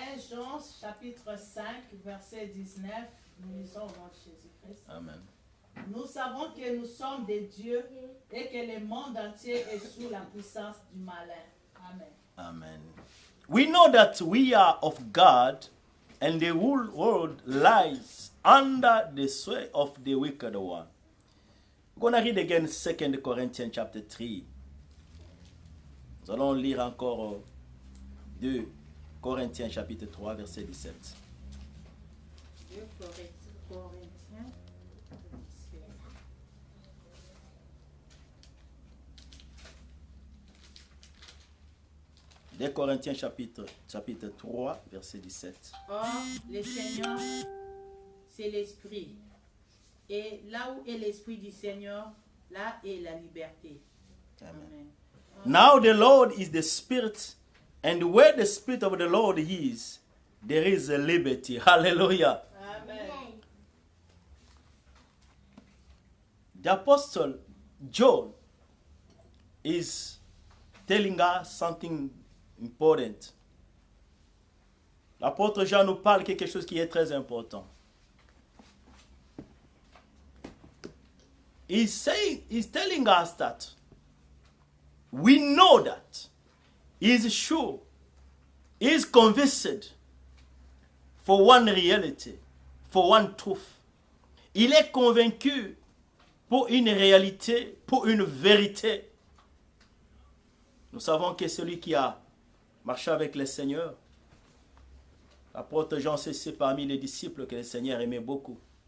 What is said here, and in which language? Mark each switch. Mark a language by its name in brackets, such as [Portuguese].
[French] Jean chapitre 5, verset 19, nous lisons au nom de Jésus-Christ. Amen. Nous savons que nous sommes des dieux et que le monde entier est sous la puissance du malin. Amen. Amen. [English] We know that we are of God and the whole world lies under the sway of the wicked one. We're going to read again 2 Corinthians chapter 3. [French] Nous allons lire encore 2 Corinthiens chapitre 3 verset 17. 2 Corinthiens. 2 Corinthiens chapitre 3 verset 17. Or, le Seigneur, c'est l'Esprit. Et là où est l'Esprit du Seigneur, là est la liberté. Amen. [English] Now the Lord is the Spirit, and where the Spirit of the Lord is, there is a liberty. Hallelujah. Amen. The Apostle John is telling us something important. [French] L'apôtre Jean nous parle quelque chose qui est très important. [English] He's telling us that we know that he's sure, he's convinced for one reality, for one truth. [French] Il est convaincu pour une réalité, pour une vérité. Nous savons que celui qui a marché avec le Seigneur, l'apôtre Jean, c'est parmi les disciples que le Seigneur aimait beaucoup.